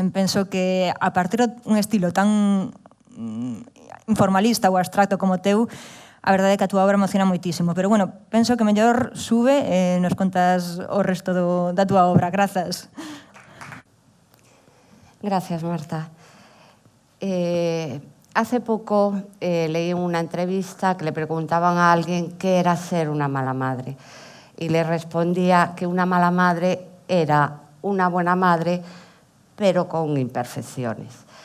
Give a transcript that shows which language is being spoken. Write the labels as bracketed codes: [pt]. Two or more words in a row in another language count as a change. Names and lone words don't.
[gl] Penso que a partir dun estilo tan informalista ou abstracto como o teu, a verdade é que a túa obra emociona moitísimo. Pero, bueno, penso que mellor sube e nos contas o resto da túa obra. Grazas. [es] Gracias, Marta. Hace poco leí una entrevista que le preguntaban a alguien qué era ser una mala madre. Y le respondía que una mala madre era una buena madre, pero con imperfecciones.